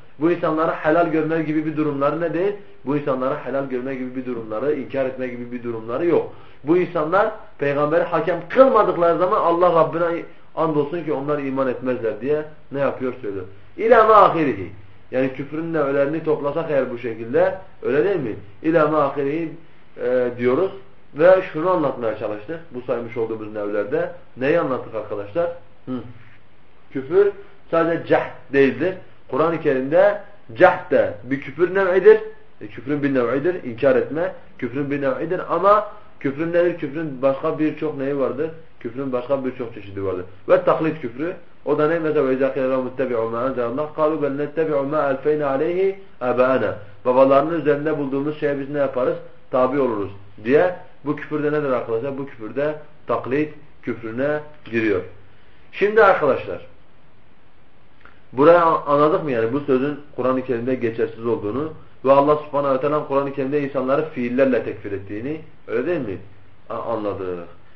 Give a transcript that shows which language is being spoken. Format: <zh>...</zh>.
<tr>Bu insanlara helal görme gibi bir durumları ne değil? Bu insanlara helal görme gibi bir durumları, inkar etme gibi bir durumları yok. Bu insanlar peygamberi hakem kılmadıkları zaman Allah Rabbine and olsun ki onlar iman etmezler diye ne yapıyor söylüyor.</tr> <ar>اِلَى مَا آخِرِهِ.</ar> <tr>Yani küfrünün nevelerini toplasak eğer bu şekilde öyle değil mi?</tr> <ar>اِلَى مَا آخِرِهِ</ar> <tr>diyoruz. Ve şunu anlatmaya çalıştık. Bu saymış olduğumuz nevlerde. Neyi anlattık arkadaşlar? Küfür sadece cehd değildir. Kur'an-ı Kerim'de cehd de bir küfür nev'idir. Küfrün bir nev'idir. İnkar etme. Küfrün bir nev'idir. Ama küfrün nedir? Küfrün başka birçok neyi vardır? Küfrün başka birçok çeşidi vardır. Ve taklit küfrü. O da ne?</tr> <ar>Mesela وَاِذَا قِلَا مُتَّبِعُوا مَا اَنْزَلَ اللّٰهِ قَالُوا بَلْ نَتَّبِعُوا مَا اَلْفَيْنَ عَلَيْهِ اَبَاءَنَا.</ar> <tr>Babalarının üzerinde bulduğumuz şeye biz ne yaparız? Tabi oluruz diye. Bu küfürde nedir arkadaşlar? Bu küfürde taklit küfrüne giriyor. Şimdi arkadaşlar burayı anladık mı yani bu sözün Kur'an-ı Kerim'de geçersiz olduğunu ve Allah subhanahu aleyhi ve sellem Kur'an-ı Kerim'de insanları fiillerle tekfir ettiğini öyle değil mi? Anladık.</tr>